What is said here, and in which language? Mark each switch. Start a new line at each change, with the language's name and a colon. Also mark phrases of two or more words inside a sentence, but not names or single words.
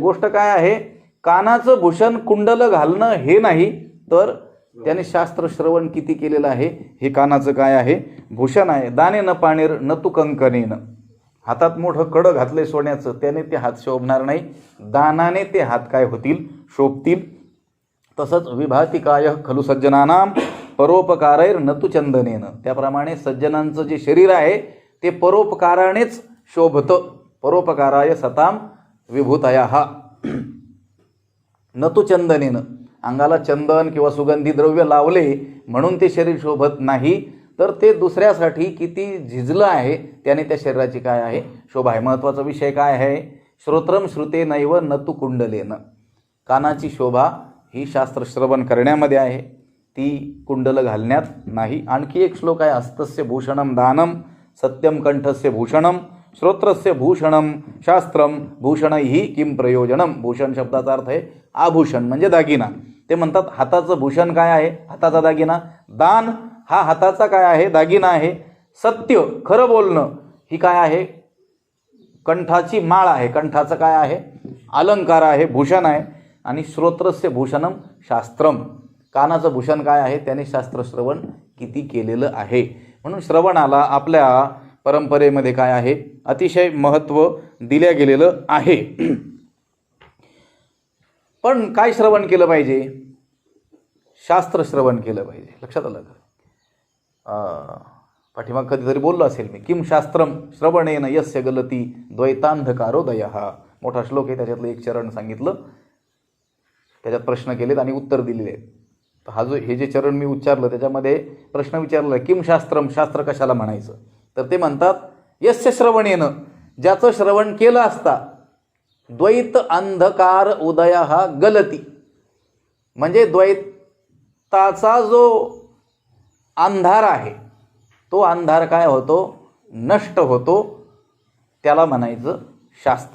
Marathi: गोष्ट काय आहे, कानाचं भूषण कुंडल घालणं हे नाही, तर त्याने शास्त्र श्रवण किती केलेलं आहे हे कानाचं काय आहे, भूषण आहे.
Sanskrit: दाने न पाणीर न तू कंकणेन,
Marathi: हातात मोठं कडं घातलंय सोन्याचं, त्याने ते हात शोभणार नाही, दानाने ते हात काय होतील, शोभतील. तसंच
Sanskrit: विभाती काय खलु सज्जनानाम परोपकारैर न तू चंदनेन,
Marathi: त्याप्रमाणे सज्जनांचं जे शरीर आहे ते परोपकारानेच शोभतं.
Sanskrit: परोपकाराय सताम विभूतया न तू चंदनेन,
Marathi: अंगाला चंदन किंवा सुगंधी द्रव्य लावले म्हणून ते शरीर शोभत नाही, तर ते दुसऱ्यासाठी किती झिजलं आहे त्याने त्या शरीराची काय आहे, शोभा आहे. महत्त्वाचा विषय काय आहे,
Sanskrit: श्रोत्रम श्रुते नैव न तू कुंडलेन,
Marathi: कानाची शोभा ही शास्त्र श्रवण करण्यामध्ये आहे, ती कुंडल घालण्यात नाही. आणखी एक श्लोक आहे,
Sanskrit: हस्तस्य भूषणम दानम सत्यम कंठस्य भूषणम श्रोत्रस्य भूषणम शास्त्रम भूषणैहि किम प्रयोजनम.
Marathi: भूषण शब्दाचा अर्थ आहे आभूषण म्हणजे दागिना. ते म्हणतात हाताचं भूषण काय आहे, हाताचा दागिना. दान हा हाताचा काय आहे, दागिना आहे. सत्य खरं बोलणं ही काय आहे, कंठाची माळ आहे, कंठाचं काय आहे, अलंकार आहे, भूषण आहे.
Sanskrit: आणि श्रोत्रस्य भूषणम शास्त्रम,
Marathi: कानाचं भूषण काय आहे, त्याने शास्त्र श्रवण किती केलेलं आहे. म्हणून श्रवणाला आपल्या परंपरेमध्ये काय आहे, अतिशय महत्त्व दिल्या गेलेलं आहे. पण काय श्रवण केलं पाहिजे, शास्त्र श्रवण केलं पाहिजे. लक्षात आलं का? पाठीमाग कधीतरी बोललो असेल मी,
Sanskrit: किम शास्त्रम श्रवणेन यस्य गलती द्वैतांधकारोदयः,
Marathi: मोठा श्लोक आहे, त्याच्यातलं एक चरण सांगितलं, त्याच्यात प्रश्न केलेत आणि उत्तर दिलेले आहेत. तर हे जे चरण मी उच्चारलं त्याच्यामध्ये प्रश्न विचारला,
Sanskrit: किम शास्त्रम,
Marathi: शास्त्र कशाला म्हणायचं, तर ते म्हणतात
Sanskrit: यस्य श्रवणेन,
Marathi: ज्याचं श्रवण केलं असता,
Sanskrit: द्वैत अंधकार उदयः गलती,
Marathi: म्हणजे द्वैताचा जो अंधार आहे तो अंधार काय होतो, नष्ट होतो, त्याला म्हणायचं शास्त्र.